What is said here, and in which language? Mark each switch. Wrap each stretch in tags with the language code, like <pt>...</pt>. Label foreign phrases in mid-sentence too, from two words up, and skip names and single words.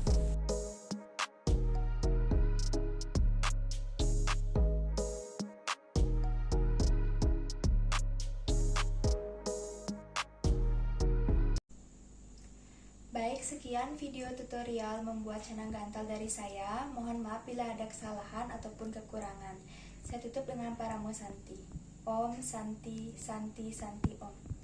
<id>Baik, sekian video tutorial membuat canang gantal dari saya. Mohon maaf bila ada kesalahan ataupun kekurangan. Saya tutup dengan Paramo Santi.</id> <sa>Om Santi Santi Santi Om.</sa>